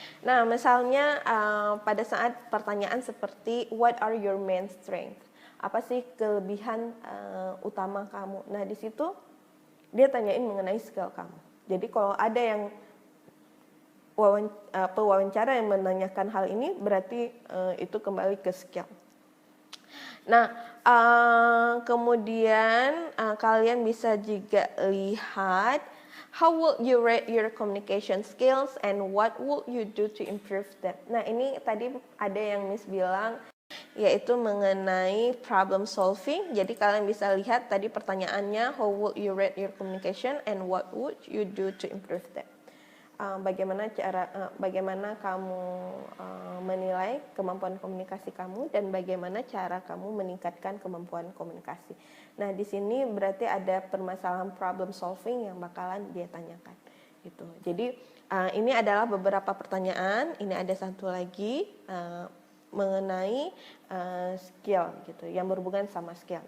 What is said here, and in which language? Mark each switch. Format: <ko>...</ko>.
<id>Nah, misalnya pada saat pertanyaan seperti what are your main strength? Apa sih kelebihan utama kamu? Nah, di situ dia tanyain mengenai skill kamu. Jadi kalau ada yang pewawancara yang menanyakan hal ini, berarti itu kembali ke skill.</id> <en>Nah, kemudian kalian bisa juga lihat how would you rate your communication skills and what would you do to improve them.</en> <id>Nah, ini tadi ada yang Miss bilang yaitu mengenai problem solving.</id> <en>Jadi kalian bisa lihat tadi pertanyaannya how would you rate your communication and what would you do to improve them.</en> <id>Bagaimana kamu menilai kemampuan komunikasi kamu dan bagaimana cara kamu meningkatkan kemampuan komunikasi. Nah, di sini berarti ada permasalahan problem solving yang bakalan dia tanyakan gitu. Jadi ini adalah beberapa pertanyaan. Ini ada satu lagi mengenai skill gitu, yang berhubungan sama skill.</id>